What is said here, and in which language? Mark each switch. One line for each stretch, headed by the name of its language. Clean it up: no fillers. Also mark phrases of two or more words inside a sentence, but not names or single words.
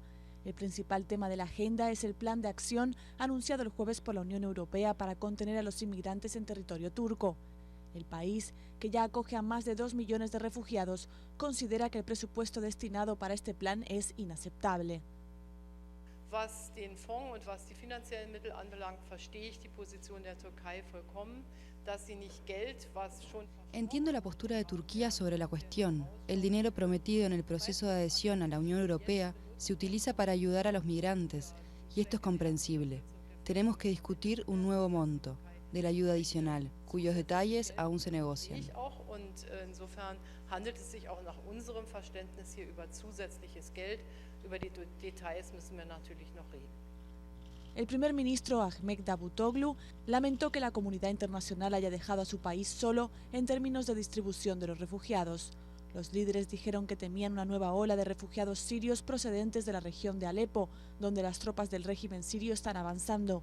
Spanish: El principal tema de la agenda es el plan de acción anunciado el jueves por la Unión Europea para contener a los inmigrantes en territorio turco. El país, que ya acoge a más de 2 millones de refugiados, considera que el presupuesto destinado para este plan es inaceptable.
German: Was den Fonds und was die finanziellen Mittel anbelangt, verstehe ich die Position der Türkei vollkommen, dass sie nicht Geld, was schon...
Spanish: Entiendo la postura de Turquía sobre la cuestión. El dinero prometido en el proceso de adhesión a la Unión Europea se utiliza para ayudar a los migrantes, y esto es comprensible. Tenemos que discutir un nuevo monto de la ayuda adicional, cuyos detalles aún se negocian.
German: Und insofern handelt es sich auch nach unserem Verständnis hier über zusätzliches Geld. Über die Details müssen wir natürlich noch reden.
Spanish: El primer ministro Ahmet Davutoglu lamentó que la comunidad internacional haya dejado a su país solo en términos de distribución de los refugiados. Los líderes dijeron que temían una nueva ola de refugiados sirios procedentes de la región de Alepo, donde las tropas del régimen sirio están avanzando.